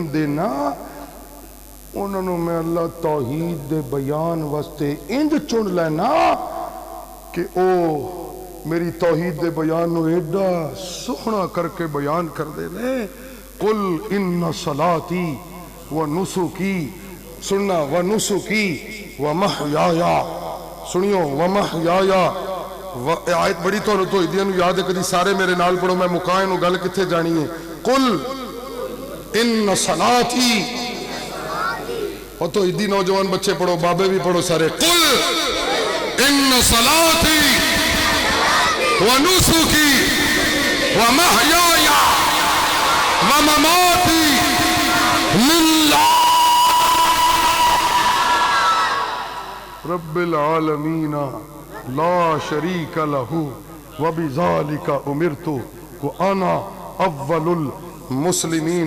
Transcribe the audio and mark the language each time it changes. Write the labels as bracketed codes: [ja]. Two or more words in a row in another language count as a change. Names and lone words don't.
[pa] دینا, انہوں میں اللہ توحید دے بیان واسطے انج چن لینا کہ او میری توحید دے بیان نو ایڈا سوہنا کر کے بیان کر دے لے. [ar] قل ان صلاتی و نسکی, سننا, و نسکی و محیایا, سنیو, و محیایا. [pa] آیت بڑی تو توحیدیاں نو یاد ہے, کدی سارے میرے نال پڑھو, میں مکائیں نو گل کتھے جانی ہے. [ar] قل ان صلاتی, [pa] اور توحیدی نوجوان بچے پڑھو, بابے بھی پڑھو سارے. [ar] قل ان صلاتی و نسکی و محیایا و مماتی للہ رب العالمین لا شریک لہو وبذالک امرت وانا اول المسلمین.